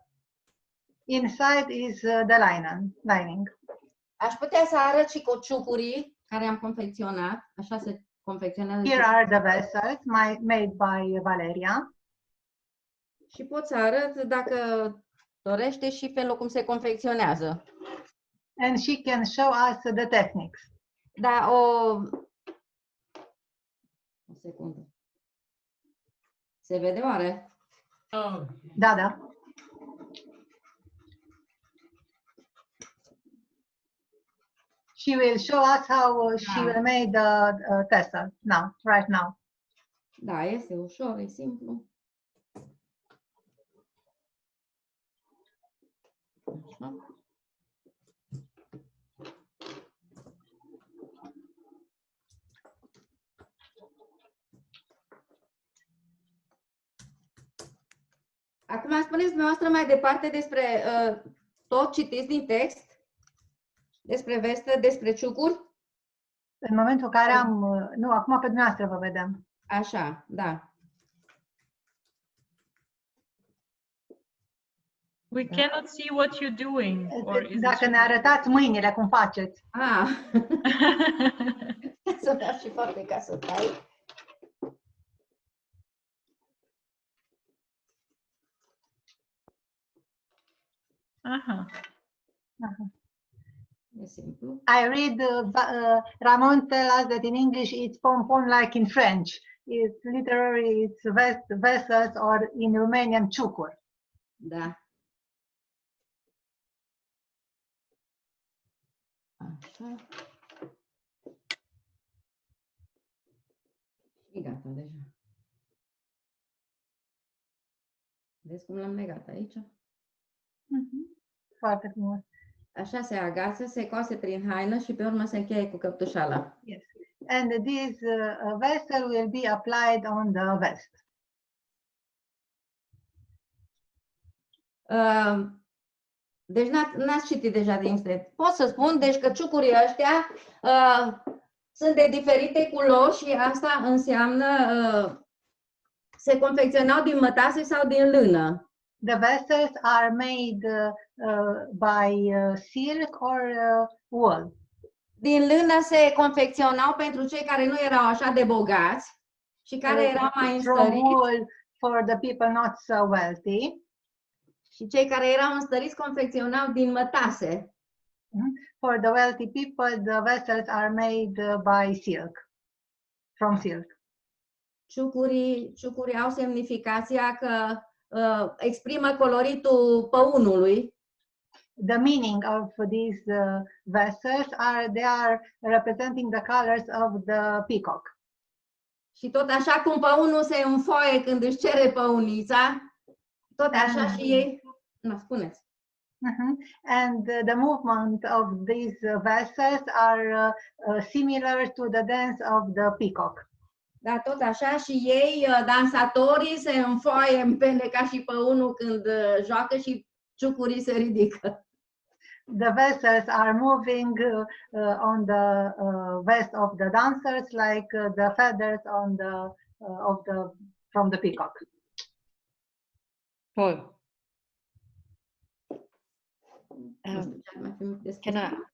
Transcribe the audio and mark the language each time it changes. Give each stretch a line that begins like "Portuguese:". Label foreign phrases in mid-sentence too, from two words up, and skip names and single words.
English: Inside is the lining.
Romanian: Aș putea să arăt și cu ciucurii care am confecționat. Așa se confecționează.
English: Here are the vessels made by Valeria.
Romanian: Și pot să arăt, dacă dorește, și felul cum se confecționează.
English: And she can show us the techniques.
Romanian: Da, o secundă. Se vede oare? Oh. Da, da.
English: She will show us how she will make the tassel now, right now.
Romanian: Da, este ușor, e simplu. Așa. Acum spuneți dumneavoastră mai departe despre tot citiți din text, despre vestă, despre ciucuri. În momentul în care am... Nu, acum pe dumneavoastră vă vedem. Așa, da.
English: We cannot see what you're doing. Or is
Romanian: Dacă ne arătați mâinile, cum faceți. Ah. Să dau și foarte ca să tai. Aha. E simplu.
English: I read Ramon tell us that in English it's pompon like in French. It's literally it's vessels, or in Romanian ciucuri.
Romanian: Da. Așa. Și gata deja. Vezi cum l-am legat aici? Foarte frumos. Așa se agață, se coase prin haină și pe urmă se încheie cu căptușala.
English: Yes. And this vessel will be applied on the vest.
Romanian: Deci n-ați citit deja din internet. Pot să spun, deci, că ciucurii ăștia sunt de diferite culori și asta înseamnă se confecționau din mătase sau din lână.
English: The vessels are made by silk or wool.
Romanian: Din lână se confecționau pentru cei care nu erau așa de bogați și care erau mai înstăriți.
English: Wool for the people not so wealthy.
Romanian: Și cei care erau înstăriți confecționau din mătase.
English: For the wealthy people, the vessels are made by silk, from silk.
Romanian: Ciucurii au semnificația că exprimă coloritul păunului.
English: The meaning of these vessels they are representing the colors of the peacock.
Romanian: Și tot așa cum păunul se înfoaie când își cere păunița, tot așa și ei. Nu, spuneți.
English: And the movement of these vessels are similar to the dance of the peacock.
Romanian: Da, tot așa și ei, dansatorii, se înfoaie în pene ca și păunul când joacă și ciucurii se ridică.
English: The vessels are moving on the vest of the dancers like the feathers on from the peacock. Toll. Can I?